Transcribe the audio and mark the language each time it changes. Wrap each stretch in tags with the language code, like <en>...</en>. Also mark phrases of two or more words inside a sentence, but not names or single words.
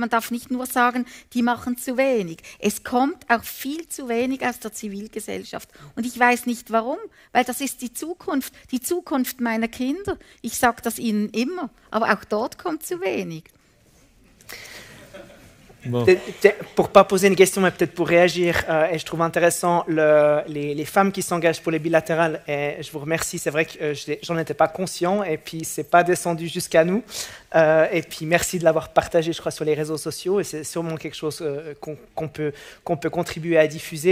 <de>Man darf nicht nur sagen, die machen zu wenig. Es kommt auch viel zu wenig aus der Zivilgesellschaft. Und ich weiß nicht warum, weil das ist die Zukunft meiner Kinder. Ich sage das ihnen immer, aber auch dort kommt zu wenig.</de> <fr>Bon. Pour pas poser une question, mais peut-être pour réagir, et je trouve intéressant les femmes qui s'engagent pour les bilatérales. Et je vous remercie. C'est vrai que j'en étais pas conscient, et puis c'est pas descendu jusqu'à nous. Et puis merci de l'avoir partagé, je crois, sur les réseaux sociaux. Et c'est sûrement quelque chose qu'on peut contribuer à diffuser.</fr>